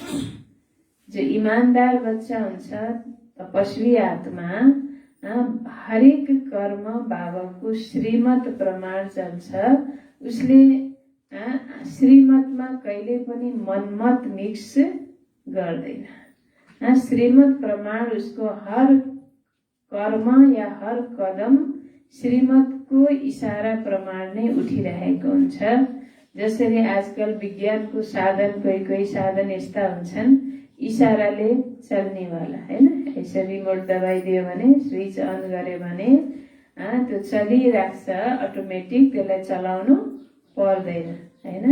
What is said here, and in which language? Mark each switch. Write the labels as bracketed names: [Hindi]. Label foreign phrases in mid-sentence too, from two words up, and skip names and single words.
[Nepali] जो इमान्दार बच्चा हुन्छ, तपस्वी आत्मा, हरेक कर्म बाबाको श्रीमत प्रमाण चल्छ। उसले श्रीमतमा कहिले पनि मनमत मिक्स गर्दैन। श्रीमत प्रमाण उसको हर कर्म या हर कदम श्रीमतको इशारा प्रमाण नै उठिरहेको हुन्छ। जसरी आजकल विज्ञानको साधन, कोही साधन यस्ता हुन्छन् इशाराले चल्नेवाला, होइन? यसरी रिमोट दबाइदियो भने, [English] switch on [Nepali] गर्यो भने त्यो चलिराख्छ अटोमेटिक, त्यसलाई चलाउनु पर्दैन, होइन?